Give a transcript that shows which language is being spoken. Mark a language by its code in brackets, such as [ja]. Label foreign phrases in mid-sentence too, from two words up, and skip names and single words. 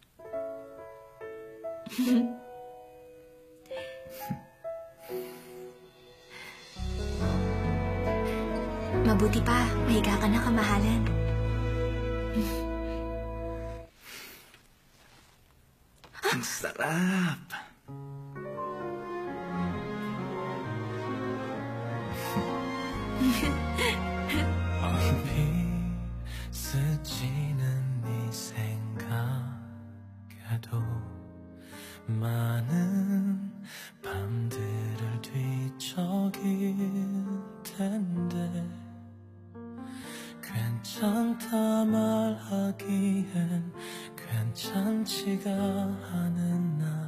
[tl] Mabuti pa, mahiga ka na, kamahalan. Ang sarap! [ko] 얼핏 스치는 네 생각에도 많은 밤들을 뒤척일 텐데 괜찮다 말하기엔 괜찮지가 않은 나